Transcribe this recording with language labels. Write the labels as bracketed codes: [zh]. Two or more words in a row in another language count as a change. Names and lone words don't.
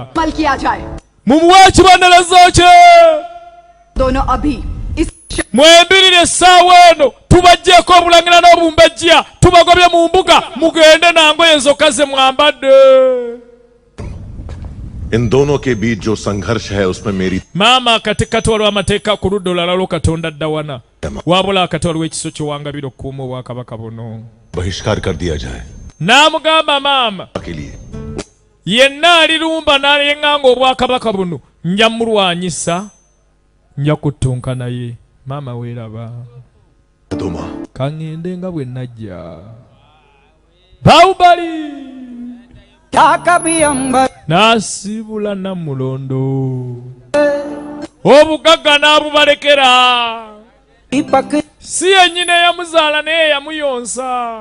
[hi] अमल किया जाए [lg] Mumuwe ekibonerezo kye. [hi] दोनों अभी इस [lg] Mwembirire essaawa eno tubaggyeko obulangira n'obumbejja tubagobye mu mbuga mugende nangoye zokka ze mwambadde. [hi] इन दोनों के बीच जो संघर्ष है उसमें मेरी [lg] Maama akatikati waliwo amateeka ku ludda olulala lw'Katonda addawana. Wabula akati waliwo ekiso ky'owangabira okukuuma obwakabaka buno. [hi] बहिष्कार कर दिया जाए [lg] N'amugamba maama [hi] के लिए [lg] yenna alirumba n'ayeŋŋanga obwakabaka buno nja mulwanyisa nja kuttunka naye. Maama weeraba [hi] दो माँ [lg] kaŋŋende nga bwe najja. Baubali n'asiibula Namulondo. Obugagga n'abubalekera. Si yennyini eyamuzaala naye yamuyonsa.